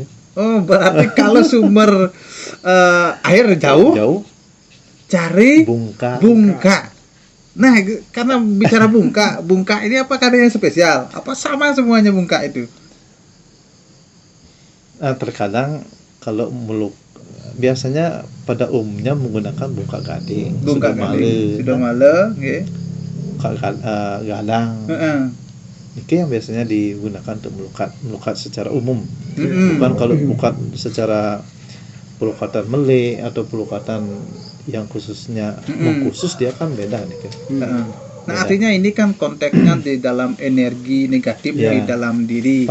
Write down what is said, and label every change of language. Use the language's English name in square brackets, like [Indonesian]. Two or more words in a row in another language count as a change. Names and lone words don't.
[Indonesian] Oh, berarti kalau sumber air jauh, cari bungka. Nah, karena bicara bungka ini apakah ada yang spesial? Apa sama semuanya bungka itu? Nah, terkadang kalau biasanya pada umumnya menggunakan bungka gading, [Balinese] sudomale, nggih. [Indonesian] Gadang. Itu yang biasanya digunakan untuk melukat secara umum. Bukan kalau melukat secara pelukatan mele atau pelukatan yang khususnya mengkhusus, dia kan beda nih kan. Nah, artinya ini kan konteksnya di dalam energi negatif di dalam diri.